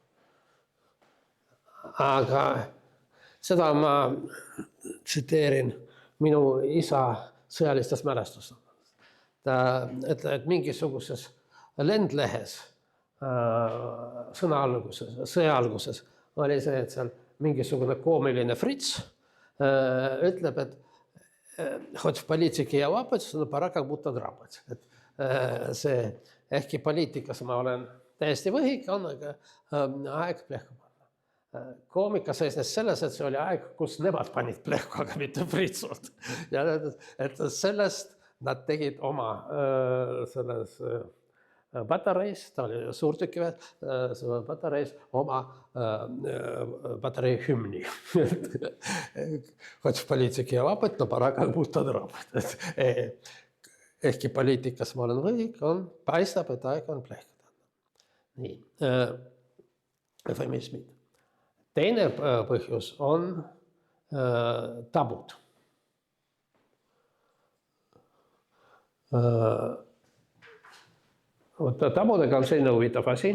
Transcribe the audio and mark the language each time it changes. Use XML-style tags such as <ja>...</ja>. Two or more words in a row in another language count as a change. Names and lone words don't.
<et>Aga seda ma tsiteerin minu isa sõjalistest mälestustest. Ta ütleb, et mingisuguses lendlehes sõja alguses oli see, et seal mingisugune koomiline Fritz ütleb, et</et> <ru>хоть в политике я лапать, но пора как будто драпать.</ru> <et>See, ehkki poliitikas ma olen täiesti võhik, on aga aeg plehku panna. Koomika seisnes selles, et see oli aeg, kus nemad panid plehku, aga mitte Fritzult. Ja et sellest nad tegid oma selles patareis, ta oli suurtükiväed, patareis oma patarei hümni.</et> <ru>Хоть в политике я лапать, но пора как будто драпать.</ru> <et>Ehkki poliitikas ma olen võhik, paistab, et aeg on plehkuda. Nii, eufemismid. Teine põhjus on tabud. Tabudega on selline huvitav asi.</et>